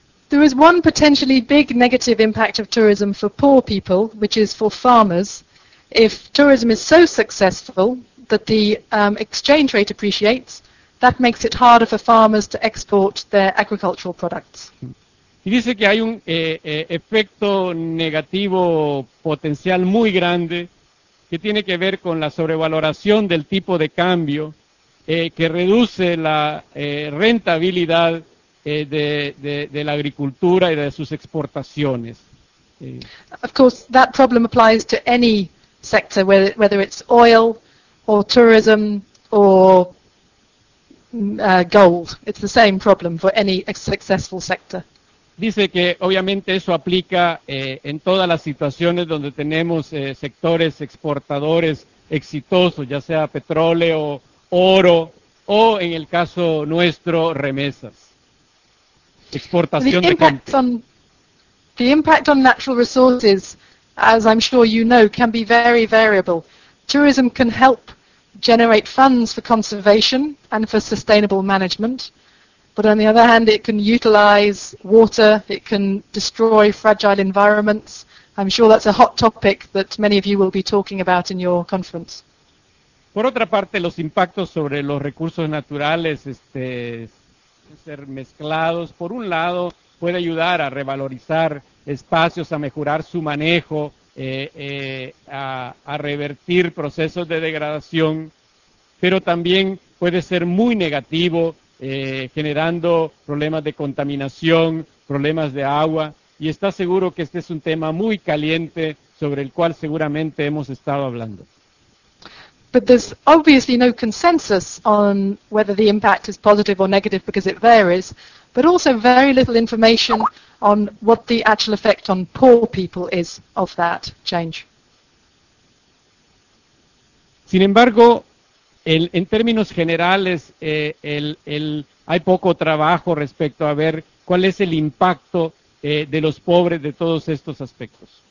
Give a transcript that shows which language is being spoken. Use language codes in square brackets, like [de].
[en] There is one potentially big negative impact of tourism for poor people, which is for farmers. If tourism is so successful that the exchange rate appreciates, that makes it harder for farmers to export their agricultural products. [es] Y dice que hay un efecto negativo potencial muy grande que tiene que ver con la sobrevaloración del tipo de cambio que reduce la rentabilidad de la agricultura y de sus exportaciones. [en] Of course, that problem applies to any sector, whether it's oil or tourism or gold. It's the same problem for any successful sector. [es] Dice que obviamente eso aplica en todas las situaciones donde tenemos sectores exportadores exitosos, ya sea petróleo, oro o en el caso nuestro, remesas. Exportación de gente. [en] The impact on natural resources, as I'm sure you know, can be very variable. Tourism can help generate funds for conservation and for sustainable management. But on the other hand, it can utilize water, it can destroy fragile environments. I'm sure that's a hot topic that many of you will be talking about in your conference. [es] Por otra parte, los impactos sobre los recursos naturales pueden ser mezclados. Por un lado, puede ayudar a revalorizar espacios, a mejorar su manejo, a revertir procesos de degradación, pero también puede ser muy negativo, generando problemas de contaminación, problemas de agua, y está seguro que este es un tema muy caliente sobre el cual seguramente hemos estado hablando. [en] But there's obviously no consensus on whether the impact is positive or negative because it varies, but also very little information on what the actual effect on poor people is of that change. [es] Sin embargo, en términos generales, hay poco trabajo respecto a ver cuál es el impacto de los pobres de todos estos aspectos.